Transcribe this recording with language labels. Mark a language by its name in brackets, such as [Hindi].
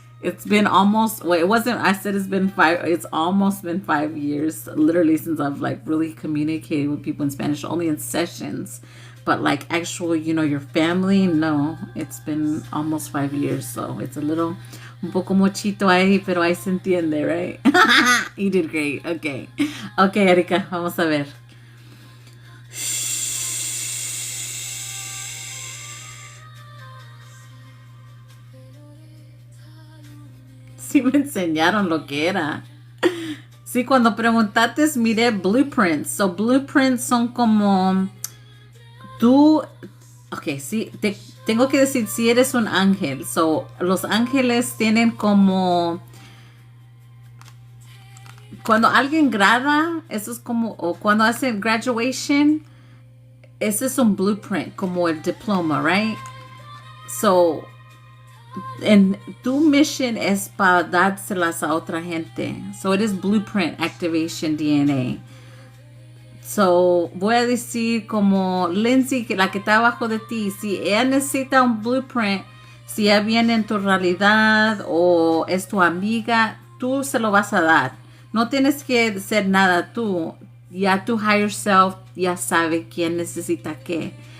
[English] It's been almost, well, it wasn't, I said it's almost been 5 years, literally, since I've, like, really communicated with people in Spanish, only in sessions. But, like, actual, your family, no. It's been almost 5 years, so it's a little... [Spanish] Un poco mochito ahí, pero ahí se entiende, right? You did great. Okay. Okay, Erika, vamos a ver. Sí me enseñaron lo que era. Sí, cuando preguntaste, miré blueprints. So, blueprints son como... Tú... Ok, sí, tengo que decir si eres un ángel. So, los ángeles tienen como... Cuando alguien grada, eso es como... O cuando hacen graduation, ese es un blueprint, como el diploma, right? So, tu mission es para dárselas a otra gente. [English] So, it is blueprint activation DNA. [Spanish] So, voy a decir como Lindsay, que la que está abajo de ti, si ella necesita un blueprint, si ella viene en tu realidad o es tu amiga, tú se lo vas a dar. No tienes que hacer nada tú. Ya tu higher self ya sabe quién necesita qué.